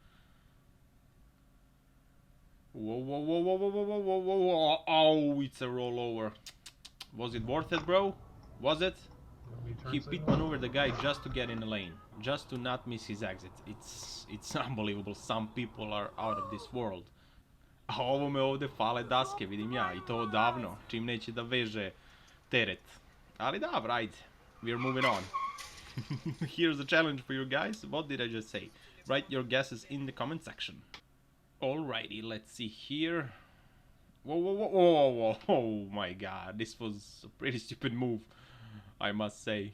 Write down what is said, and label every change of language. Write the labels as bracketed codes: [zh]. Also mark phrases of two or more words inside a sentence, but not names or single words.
[en] Whoa, whoa, whoa, whoa, whoa, whoa, whoa, whoa, whoa, oh, it's a rollover. Was it worth it, bro? Was it? He pit maneuvered the guy just to get in the lane, just to not miss his exit. It's unbelievable, some people are out of this world. [sr] A ovo me ovde fale daske, vidim ja, I to odavno, čim neće da veže teret. Ali dobro, ajde, [en] we're moving on. Here's a challenge for you guys. What did I just say? Write your guesses in the comment section. Alrighty, let's see here. Whoa, whoa, whoa, whoa, whoa, oh my god, this was a pretty stupid move, I must say.